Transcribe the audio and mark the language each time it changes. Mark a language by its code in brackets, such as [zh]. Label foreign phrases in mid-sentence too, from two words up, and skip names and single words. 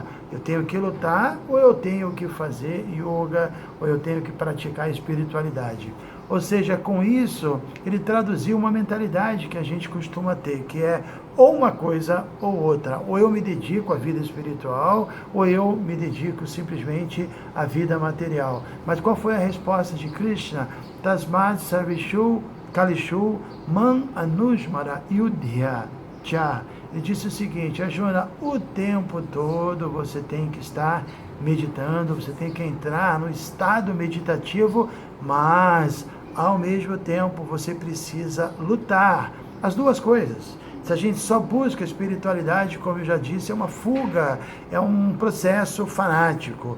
[pt] Eu tenho que lutar, ou eu tenho que fazer yoga, ou eu tenho que praticar espiritualidade? Ou seja, com isso, ele traduziu uma mentalidade que a gente costuma ter, que é ou uma coisa ou outra. Ou eu me dedico à vida espiritual, ou eu me dedico simplesmente à vida material. Mas qual foi a resposta de Krishna? [sa] तस्मात् सर्वेषु कालेषु माम् अनुस्मर युध्य च. [pt] Ele disse o seguinte: Arjuna, o tempo todo você tem que estar meditando, você tem que entrar no estado meditativo, mas ao mesmo tempo você precisa lutar. As duas coisas. Se a gente só busca espiritualidade, como eu já disse, é uma fuga, é um processo fanático.